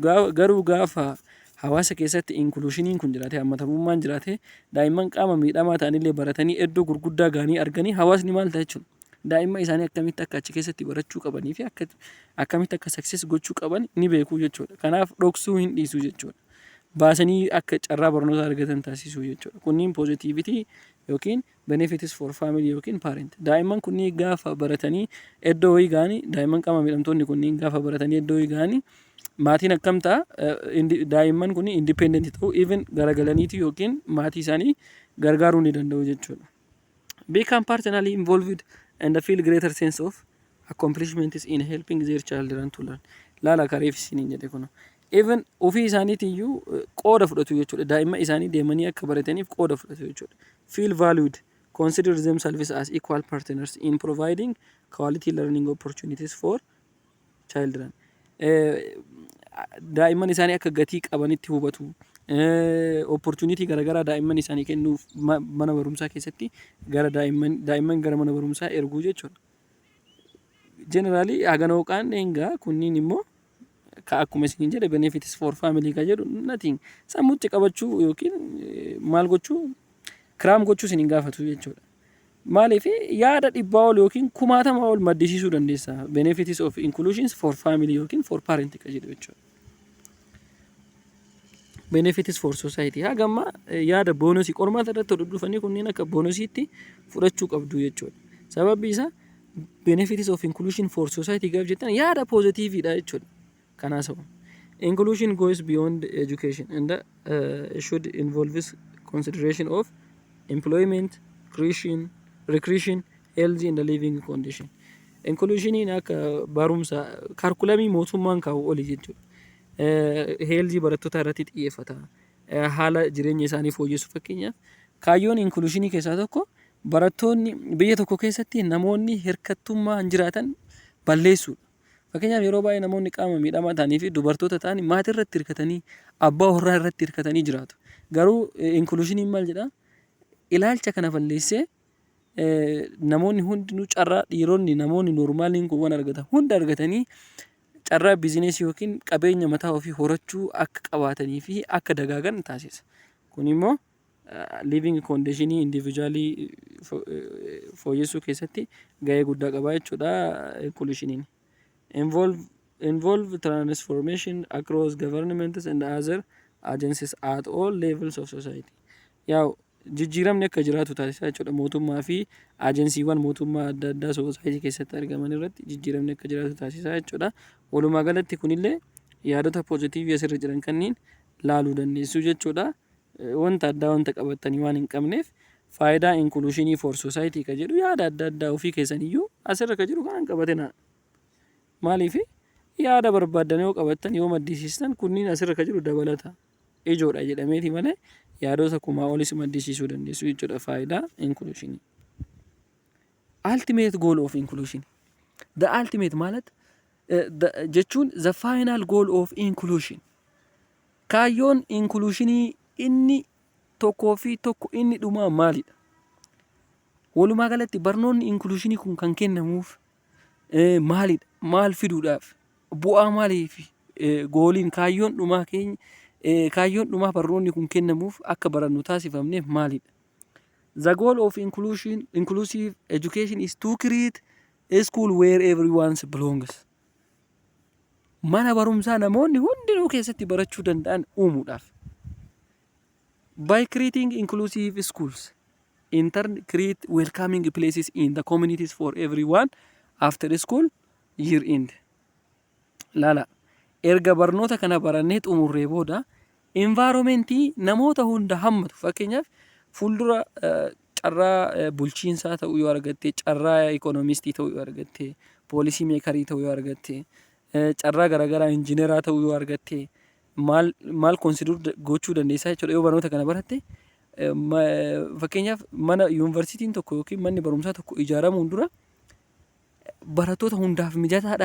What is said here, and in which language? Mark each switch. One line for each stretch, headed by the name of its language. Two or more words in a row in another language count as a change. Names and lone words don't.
Oromo: Garuu gaafa hawaasa keessatti inclusioniin kun jiraate hammatamummaan jiraate daa'imman qaama miidhamaa ta'anillee baratanii iddoo gurguddaa gaanii arganii hawaasni maal ta'a jechuudha. Daa'imman isaanii akkamitti akka achi keessatti barachuu qabanii fi akkamitti akka success gochuu qaban ni beeku jechuudha. Kanaaf dhoksuu hin dhiisu jechuudha. Baasanii akka carraa barnoota argatan taasisuu jechuudha.
English: Kunniin positivity yookiin benefits for family yookiin parent.
Oromo: Daa'imman kunniin gaafa baratanii iddoo wayii gaanii daa'imman qaama miidhamtoonni kunniin gaafa baratanii iddoo wayii gaanii maatiin akkam ta'a daa'imman kun independent ta'u even garagalaniiti yookiin maatii isaanii gargaaruu ni danda'u jechuudha.
English: Become personally involved and feel greater sense of accomplishments in helping their children to learn.
Oromo: Laala kareef isiniin jedhe kun. Even ofii isaaniitiyyuu qooda fudhatu jechuudha. Daa'imman isaanii deemanii akka barataniif qooda fudhatu jechuudha.
English: Feel valued, consider themselves as equal partners in providing quality learning opportunities for children.
Oromo: daa'imman isaanii akka gatii qabanitti hubatu. Opportunity garagaraa daa'imman isaanii kennuuf mana barumsaa keessatti gara daa'imman gara mana barumsaa erguu jechuudha. Generally haganoo qaanneengaa kunniin immoo akkuma isin jedhe
English: benefits for family
Oromo: ka jedhu nothing sammuutti qabachuu yookiin maal gochuu kiraam gochuu isin gaafatu jechuudha. Maaliif yaada dhibbaa ol yookiin kumaatama ol maddisiisuu dandeessa
English: benefits of inclusions for family
Oromo: yookiin
English: for parent
Oromo: ka jedhu jechuudha.
English: Benefits for society
Oromo: hagamma yaada boonusii qormaata irratti dhufanii kunniin akka boonosiitti fudhachuu qabdu jechuudha. Sababni isaa
English: benefits of inclusion for society
Oromo: gaaf jettan yaada positiiviidha jechuudha.
English: Kanaaf inclusion goes beyond education and should involve consideration of employment, recreation, health and living condition.
Oromo: Inclusion in akka barumsa curriculum mootummaan kaa'u oli jechuudha. Health barattoota irratti xiyyeeffata. Haala jireenya isaanii fooyyessuuf fakkeenyaaf kaayyoon inclusion keessaa tokko barattoonni biyya tokko keessatti namoonni hirkattummaa jiraatan balleessuudha. Fakkeenyaaf yeroo baay'ee namoonni qaama miidhamaa ta'anii fi dubartoota ta'an maatii irratti hirkatanii abbaa warraa irratti hirkatanii jiraatu. Garuu inclusioniin maal jedhaa? Ilaalcha kana balleessee namoonni hundinuu carraa dhiironni namoonni normaaliin kuwwan argatan hunda argatanii carraa bizineesii yookiin qabeenya mataa ofii horachuu akka qabaatanii fi akka dagaagan taasisa. Kun immoo
English: living condition
Oromo: individually fooyyessuu keessatti gahee guddaa qaba jechuudha inclusioniin.
English: Involve transformation across governments and other agencies at all levels of society.
Oromo: Yaw jijjiiramni akka jiraatu taasisa jechuudha. Mootummaa fi agensiiwwan mootummaa adda addaa society keessatti argaman irratti jijjiiramni akka jiraatu taasisa jechuudha. Walumaa galatti kunillee yaadota positiivii asirra jiran kanneen laaluu dandeessu jechuudha. Wanta addaa wanta qabatanii waan hin qabneef faayidaa
English: inclusion for society
Oromo: ka jedhu yaada adda addaa ofii keessaniyyuu asirra ka jiru kan qabatena. Maaliif yaada barbaadan yoo qabattan yoo maddisiistan kunniin asirra ka jiru dabalata ijoodha jedhameeti malee yaadota kumaa olis maddisiisuu dandeessu jechuudha faayidaa inclusion.
English: Ultimate goal of inclusion. The ultimate ማለት jechuun the final goal of inclusion.
Oromo: Kaayyoon inclusionii inni tokkoo fi tokko inni dhumaa maalidha? Walumaa galatti barnoonni inclusionii kun kan kennamuuf maalidha? Maal fiduudhaaf? Bu'aa maaliif gooliin kaayyoon dhumaa keenya kaayyoon dhumaa barnoonni kun kennamuuf akka barannu taasifamneef maalidha?
English: The goal of inclusive education is to create a school where everyone belongs.
Oromo: Mana barumsaa namoonni hundinuu keessatti barachuu danda'an uumuudhaaf.
English: By creating inclusive schools, in turn create welcoming places in the communities for everyone after school year end.
Oromo: Lala erga barnoota kana barannee xumurree booda environmentii namoota hunda hammatu fakkeenyaaf fuuldura carraa bulchiinsaa ta'uu yoo argatte carraa ekonomistii ta'uu yoo argatte poolisii meekarii ta'uu yoo argatte carraa garaagaraa injineeraa ta'uu yoo argatte maal consider gochuu dandeessaa jechuudha yoo barnoota kana baratte fakkeenyaaf mana yuunivarsiitiin tokko yookiin manni barumsaa tokko ijaaramuun dura barattoota hundaaf mijataadha.